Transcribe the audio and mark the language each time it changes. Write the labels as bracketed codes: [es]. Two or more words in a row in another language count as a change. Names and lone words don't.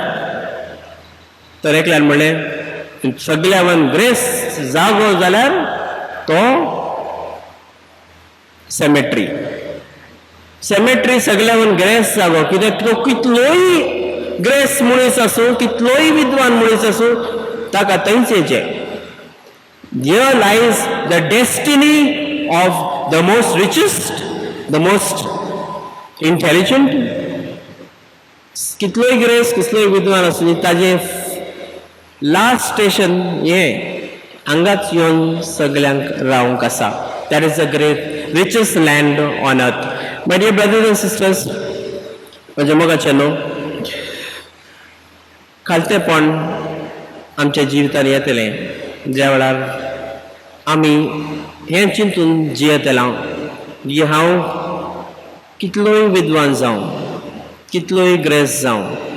[kok] तर एकल्यान म्हणलें सगळ्यावन ग्रेस जागो जाल्यार तो सेमेट्री. सेमेट्री सगळ्यावन ग्रेस जागो, कित्याक तो कितलोय ग्रेस मनीस आसूं, कितलोय विद्वान मनीस आसूं, ताका थंयच येचें. [en] Here lies the destiny of the most richest, the most intelligent. [kok] कितलोय ग्रेस, कितलोय विद्वान आसूं, ताजे [en] last station [kok] हे हांगाच येवन सगळ्यांक रावंक आसा. [en] That is the great richest land on earth. My dear brothers and sisters, [kok] म्हज्या मोगाचे न्हू, खालतेपण आमच्या जिवितान येतलें ज्या वेळार आमी हें चिंतून जियेतलां की हांव कितलोय विद्वान जावं कितलोय ग्रेस जावं